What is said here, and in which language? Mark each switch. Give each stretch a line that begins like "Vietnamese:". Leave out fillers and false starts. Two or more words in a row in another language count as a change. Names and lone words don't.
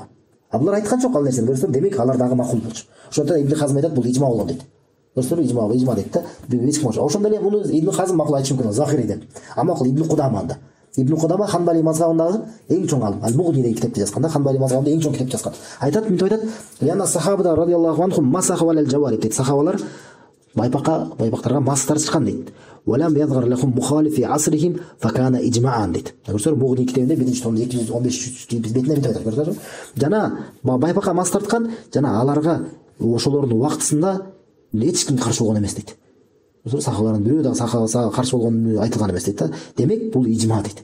Kyrgyz: Булар айткан жок ал нерсени көрсө, демек алар дагы макул болчу. Ошондо Ибн Хазм айтат, бул ижма болгон дейт. Көрсөңөр, ижма дейт да. Ошондо эле муну Ибн Хазм макул айтышы мүмкүн, Захири деп. Макул Ибн Кудама анда. Ибн Кудама Ханбали мазхабындагы эң чоң алым. Ал-Мугни деген китепти жазган да, Ханбали мазхабында эң чоң китеп жазган. Айтат, мынтип айтат:
Arabic: "إن الصحابة رضي الله عنهم مسحوا على الجوارب" дейт.
Kyrgyz: Сахабалар байпактарга мас тартышкан дейт.
Arabic: "ولم يظهر لهم مخالف في عصرهم فكان إجماعا" дейт.
Kyrgyz: Көрсөңөр, Мугни китебинде 1-томдо 215 бетине мынтип айтат, көрсөңөр. Жана байпакка мас тарткан, жана аларга ошолордун убактысында эч ким каршы болгон эмес дейт. Сахабалардын бирөө да сахабага каршы болгон айтылган эмес дейт да. Демек бул ижма дейт.